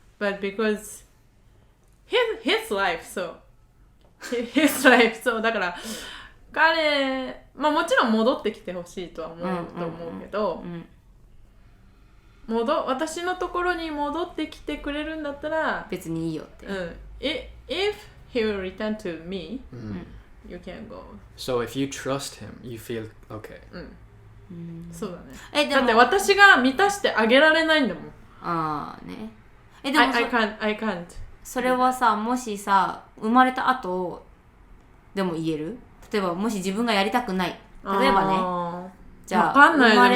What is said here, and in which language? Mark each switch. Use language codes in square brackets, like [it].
[en] But because his life, so [ja] his life, so だから彼、まあもちろん戻ってきてほしいとは思うと思うけど、私のところに戻ってきてくれるんだったら、別にいいよって。 [en] If he will return to me, you can go. So if you trust him, you feel okay. [ja] そうだね。でもだって私が満たしてあげられないんだもん。ああね。でも [en] I can't. [ja] それはさ、もしさ、生まれた後でも言える？例えばもし自分がやりたくない。例えばね。じゃあわかんない生まれ